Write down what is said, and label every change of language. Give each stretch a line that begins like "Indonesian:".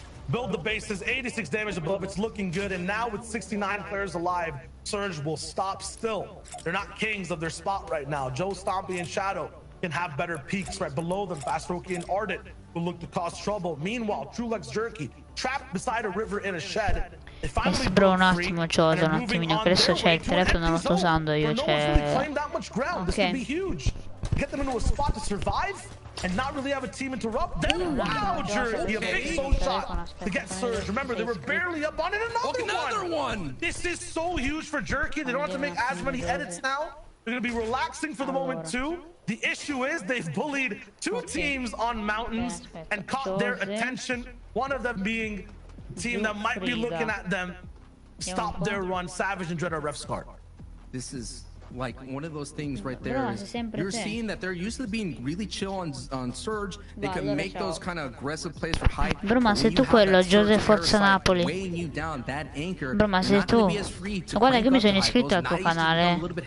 English: Build the bases, 86 damage above, it's looking good, and now with 69 players alive, Surge will stop still. They're not kings of their spot right now. Joe, Stompy, and Shadow can have better peaks right below them. Fastroki and Ardent will look to cause trouble. Meanwhile, Trulex Jerky, trapped beside a river in a shed.
Italian: Bro, un attimo, Jojo, un attimino, che adesso c'è il telefono, non lo sto usando io, c'è... Ok.
English: Get them into a spot to survive and not really have a team interrupt. Then wow, Jerky, a big soul shot to get Surge. Remember, they were barely up on it. Another one. This is so huge for Jerky. They don't have to make as many edits now. They're gonna be relaxing for the moment too. The issue is they've bullied 2 teams on mountains and caught their attention. One of them being a team that might be looking at them. Stop their run. Savage and Dread are ref scarred. This is like one of those things right there. You're seeing that they're usually being really chill on Surge. They can make those kind of aggressive plays for high.
Italian: Bro, ma sei tu quello, Joseph Forza Napoli. Bro, ma sei tu. Guarda che mi sono iscritto al tuo canale.